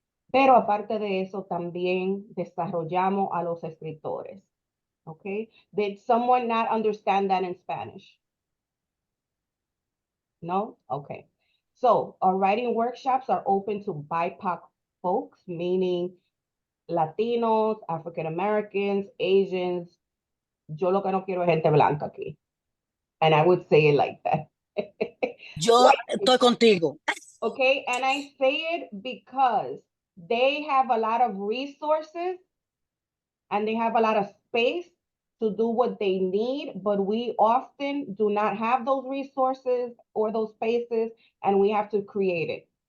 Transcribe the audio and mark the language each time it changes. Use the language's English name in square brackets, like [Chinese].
[Spanish] Pero aparte de eso, también desarrollamos a los escritores. [English] Okay? Did someone not understand that in Spanish? No? Okay. So our writing workshops are open to BIPOC folks, meaning Latinos, African Americans, Asians. [Spanish] Yo lo que no quiero es gente blanca aquí. [English] And I would say it like that. [Spanish] Yo estoy contigo. [English] Okay, and I say it because they have a lot of resources and they have a lot of space to do what they need, but we often do not have those resources or those spaces, and we have to create it.